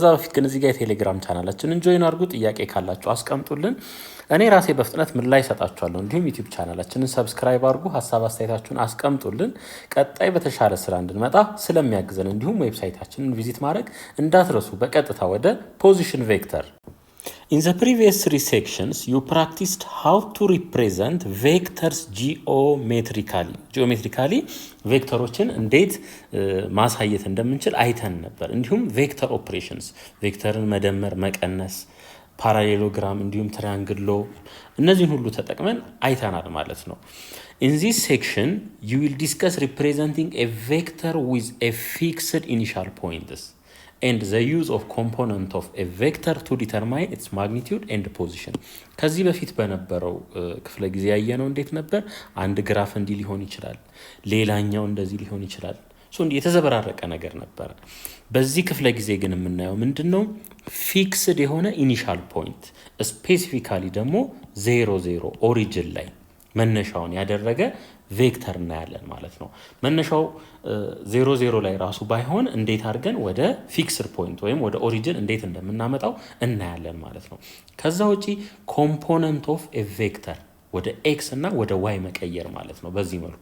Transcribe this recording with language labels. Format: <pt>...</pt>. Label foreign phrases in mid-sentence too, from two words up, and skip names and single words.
<am>በፊት ግን እዚህ ጋር የቴሌግራም ቻናላችንን ጆይን አድርጉ። ጥያቄ ካላችሁ አስቀምጡልን። እኔ ራሴ በፍጥነት ምላሽ እሰጣችኋለሁ። እንዲሁም ዩቲዩብ ቻናላችንን ሰብስክራይብ አድርጉ። ሀሳብ አስተያየታችሁን አስቀምጡልን። ቀጣይ በተሻለ ስራ እንድንመጣ ስለሚያግዘን እንዲሁም ዌብሳይታችንን ቪዚት ማድረግ እንዳትረሱ። በቀጥታ ወደ</am> <en>position vector In the previous 3 sections, you practiced how to represent vectors geometrically. Geometrically,</en> <am>ቬክተሮችን እንዴት ማሳየት እንደምንችል አይተን ነበር። እንዲሁም</am> <en>vector operations፣</en> <am>ቬክተርን መደመር፣ መቀነስ፣ ፓራሌሎግራም እንዲሁም</am> <en>triangle law</en> <am>እነዚህን ሁሉ ተጠቅመን አይተናል ማለት ነው።</am> <en>In this section, you will discuss representing a vector with a fixed initial points. And the use of component of a vector to determine its magnitude and position.</en> <am>ከዚህ በፊት በነበረው ክፍለ ጊዜ ያየነው እንዴት ነበር? አንድ ግራፍ እንዲህ ሊሆን ይችላል፣ ሌላኛው እንደዚህ ሊሆን ይችላል። እንዲህ የተዘበራረቀ ነገር ነበር። በዚህ ክፍለ ጊዜ ግን የምናየው ምንድነው? ፊክስድ የሆነ</am> <en>initial point፣</en> <am>ስፔሲፊካሊ ደግሞ 00 ኦሪጅን ላይ መነሻውን ያደረገ ቬክተር እናያለን ማለት ነው። መነሻው 00 ላይ ራሱ ባይሆን እንዴት አድርገን ወደ</am> <en>fixed point</en> <am>ወይም ወደ ኦሪጅን እንዴት እንደምናመጣው እናያለን ማለት ነው። ከዛ ውጪ</am> <en>component of a vector</en> <am>ወደ ኤክስ እና ወደ ዋይ መቀየር ማለት ነው። በዚህ</am>